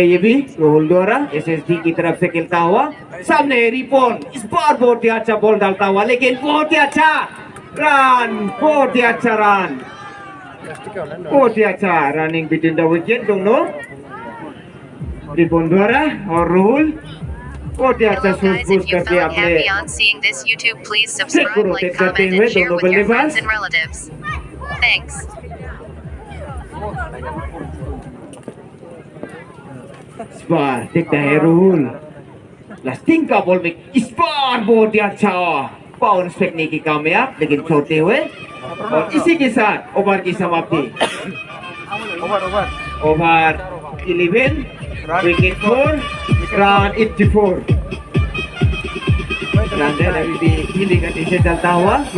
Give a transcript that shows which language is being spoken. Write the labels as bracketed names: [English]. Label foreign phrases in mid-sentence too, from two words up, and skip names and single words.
[Hindi] ये भी रुहुल द्वारा एसएसडी की तरफ से खेलता हुआ सामने रिपोन इस बार बहुत ही अच्छा बॉल डालता हुआ, लेकिन बहुत ही अच्छा रन, बहुत ही अच्छा रन, बहुत ही अच्छा [English] running between the wicket [Hindi] दोनों रिपोन द्वारा और रुहुल बहुत ही अच्छा [English] Hello guys, [Hindi] सूझबूझ [English] if you [Hindi] करके [English] felt [Hindi] अपने [English] happy on seeing this YouTube, please [Hindi] को [English] subscribe, [Hindi] रोटेट [English] like, [Hindi] करते [English] comment [Hindi] हुए [English] and share [Hindi] दोनों [English] with your [Hindi] बल्लेबाज। [English] friends and relatives. Thanks. [Hindi] इस बार देखता है रुहुल लास्टिंग का बॉल में इस बार बहुत ही अच्छा बाउंस फेंकने की कामयाब, लेकिन छोड़ते हुए और इसी के साथ ओवर की समाप्ति। ओवर 11 विकेट 4 रन 84 रन अभी भी धीमी गति से चलता हुआ।